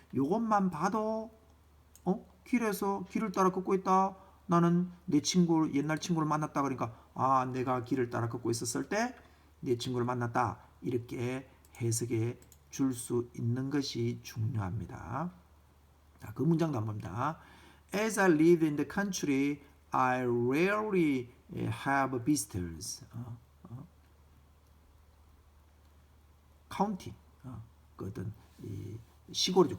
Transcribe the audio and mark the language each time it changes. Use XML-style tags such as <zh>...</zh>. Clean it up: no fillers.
<ko>이것만 봐도 길에서 길을 따라 걷고 있다. 나는 내 친구 옛날 친구를 만났다. 그러니까 내가 길을 따라 걷고 있었을 때 내 친구를 만났다. 이렇게 해석해 줄 수 있는 것이 중요합니다. 자, 그 문장도 한번 봅니다.</ko> <en>As I live in the country, I rarely have visitors.</en> <ko>county, 그 어떤 이 시골이죠.</ko>